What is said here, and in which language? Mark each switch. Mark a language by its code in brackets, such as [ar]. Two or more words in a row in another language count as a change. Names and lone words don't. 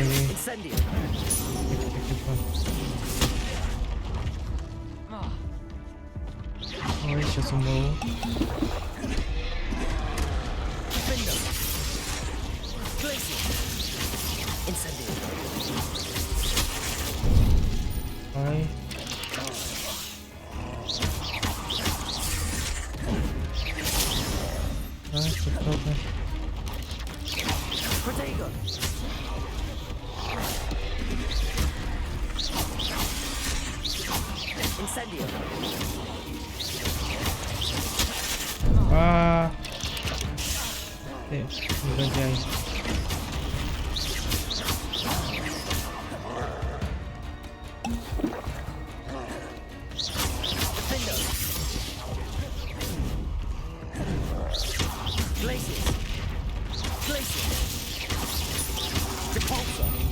[ru] Incendio. Ой, сейчас умру. Findo. Glacier. Incendio. Ай. Ай, что трудно. Protego. Incendio. Ты негодяй. Findo. Glaciers. Glacier. Repulsor.